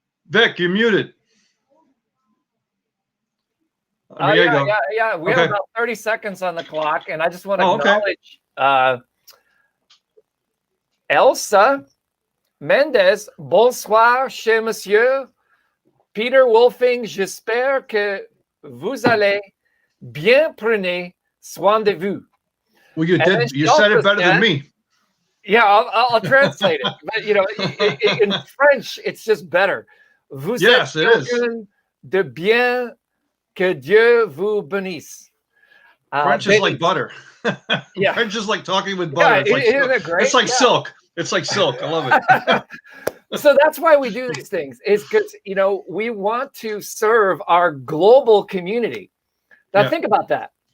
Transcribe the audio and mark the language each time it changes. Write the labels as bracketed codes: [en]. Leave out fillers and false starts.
[en] Vic, you're muted. Yeah. We have about 30 seconds on the clock, and I just want to acknowledge Elsa Mendes. [fr] Bonsoir, cher monsieur. Peter Wolfing, j'espère que vous allez bien. Prenez soin de vous. [en] Well, you did. You said it better than me. Yeah, I'll translate it. But in French, it's just better. [fr] Vous êtes [en] it is. Yeah. [fr] de bien, que Dieu vous bénisse. [en] French is like butter. Yeah. French is like talking with butter. Yeah, It's like isn't it great? it's like Yeah. silk. It's like silk. I love it. So that's why we do these things, is because, you know, we want to serve our global community. Now, Yeah. think about that.